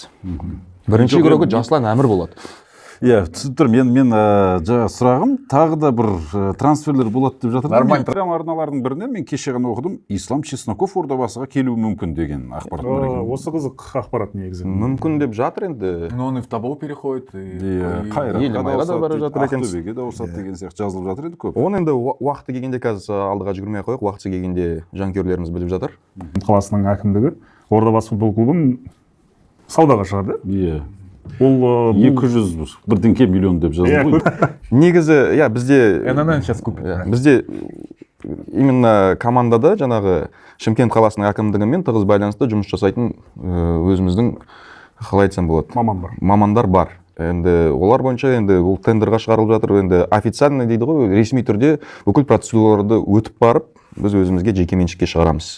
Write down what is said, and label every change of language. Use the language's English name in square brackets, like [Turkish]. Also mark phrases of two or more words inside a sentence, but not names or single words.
[Kazakh] Бірінші көрігі Жаслан Әмір болады. Иә, түсіп тұрмын. Мен сұрағым, тағы да бір трансферлер болады деп жатыр. Нормально. Арналардың бірінен мен кеше ғана оқыдым, Ислам Чесноков Ордабасыға келуі мүмкін деген ақпарат бар екен. Осы қызық ақпарат негізі. Мүмкін деп жатыр енді. [Russian] Но он и в Тобол переходит. [Kazakh] Қайратқа да бара жатыр екен. Ақтөбеге де ауысады деген сияқты жазылып жатыр еді көп. Оны енді уақыты келгенде қазір алдыға жүгірмей қояйық, уақыты келгенде жанкүйерлеріміз біліп жатыр. Қаласының әкімдігі Ордабасы футбол клубын саудаға шығарды. Иә. Ол 200 бірдеңке миллион деп жазылды ғой. Негізі, иә, бізде [Russian] ННН сейчас купит. [Kazakh] Бізде именно командада жаңағы Шымкент қаласының әкімдігімен тығыз байланысты жұмыс жасайтын өзіміздің, қалай айтсам болады, мамандар бар. Енді олар бойынша енді ол тендерға шығарылып жатыр. Енді официально дейді ғой, ресми түрде бүкіл процедураларды өтіп барып, біз өзімізге жеке меншікке шығарамыз.